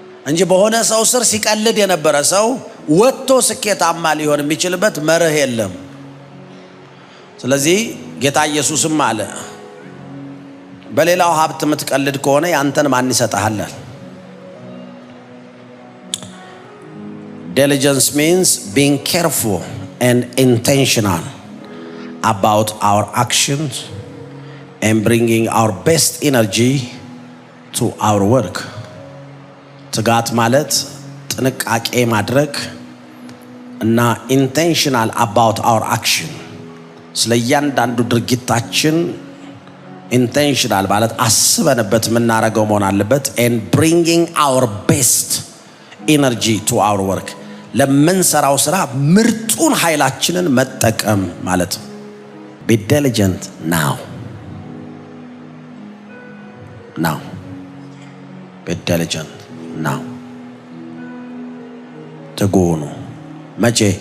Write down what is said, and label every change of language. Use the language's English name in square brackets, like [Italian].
[Amharic] እንጂ በሆነ ሰው ስር ሲቀልድ የነበረ ሰው ወጥቶ ስኬታማ ሊሆን የሚችልበት መርህ የለም። ስለዚህ ጌታ ኢየሱስም አለ በሌላው ሀብት የምትቀልድ ከሆነ ያንተን ማን ይሰጣል? [English] Diligence means being careful and intentional about our actions and bringing our best energy to our work. [Amharic] ትጋት ማለት ጥንቃቄ ማድረግ እና [English] intentional about our action [Amharic] ስለያንዳንዱ ድርጊታችን intentional ማለት አስበንበት የምናረገው መሆን አለበት [English] and bringing our best energy to our work [Amharic] ለምንሰራው ስራ ምርጡን ኃይላችንን መጠቀም ማለት ነው። [English] be diligent now be diligent now [Amharic] ትጉ ነው። መቼ?